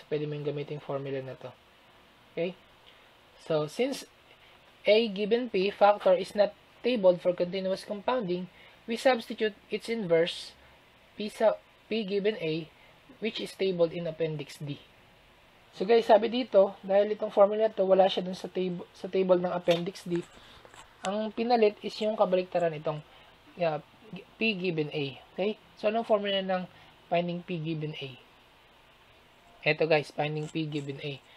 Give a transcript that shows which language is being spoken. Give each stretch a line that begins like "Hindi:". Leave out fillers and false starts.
Filipino: So, pwede mo yung gamitin formula na to. Okay?
English: So, since A given P factor is not tabled for continuous compounding, we substitute its inverse P given A, which is tabled in Appendix D.
Filipino: So guys, sabi dito, dahil itong formula to wala siya dun sa table ng Appendix D, ang pinalit is yung kabaliktaran itong P given A. Okay? So, anong formula ng finding P given A? Ito guys, finding P given A.